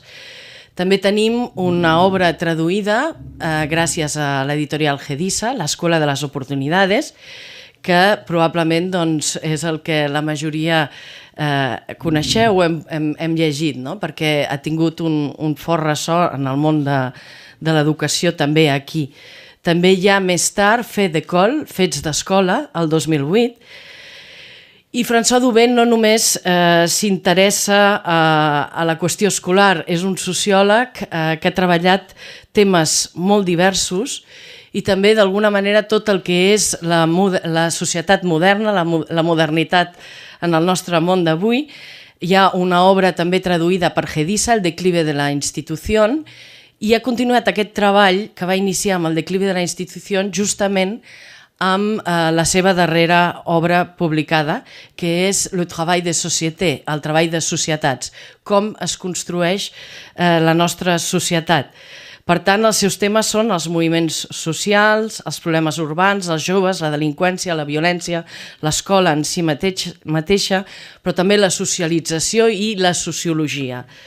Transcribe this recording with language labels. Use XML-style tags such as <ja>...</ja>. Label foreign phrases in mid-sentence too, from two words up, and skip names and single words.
<ca>També tenim una obra traduïda gràcies a l'editorial Gedissa, l'Escola de les Oportunidades, que probablement és el que la majoria coneixeu o hem llegit, perquè ha tingut un fort ressò en el món de l'educació també aquí. També hi ha més tard Faits d'école, Fets d'Escola, el 2008, i François Dubé no només s'interessa a la qüestió escolar, és un sociòleg que ha treballat temes molt diversos i també d'alguna manera tot el que és la societat moderna, la modernitat en el nostre món d'avui. Hi ha una obra també traduïda per Gedissa, El declive de la institución, i ha continuat aquest treball que va iniciar amb El declive de la institución justament amb la seva darrera obra publicada, que és Le travail de société, el treball de societats, com es construeix la nostra societat. Per tant, els seus temes són els moviments socials, els problemes urbans, els joves, la delinqüència, la violència, l'escola en si mateixa, però també la socialització i la sociologia.</ca>